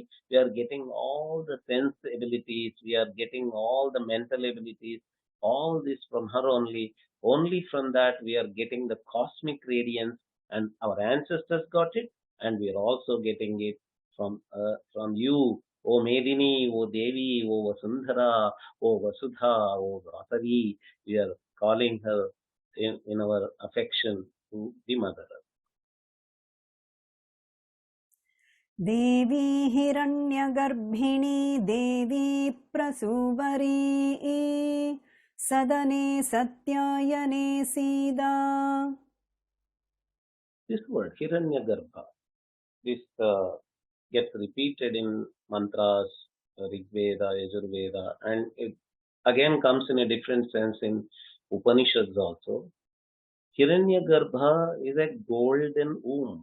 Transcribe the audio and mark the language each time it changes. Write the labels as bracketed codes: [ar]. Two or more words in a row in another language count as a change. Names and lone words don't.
[en] We are getting all the sense abilities, we are getting all the mental abilities, all this from her only. Only from that we are getting the cosmic radiance, and our ancestors got it, and we are also getting it from you, O Medini, O Devi, O Vasundhara, O Vasudha, O Vasavi. We are calling her in our affection to the mother. [sa] देवी हिरण्यगर्भिणी देवी प्रसूवरी सदने सत्यायने सीदा. [en] This word, Hiranyagarbha, this gets repeated in mantras, Rig Veda, Yajurveda, and it again comes in a different sense in Upanishads also. Hiranyagarbha is a golden womb.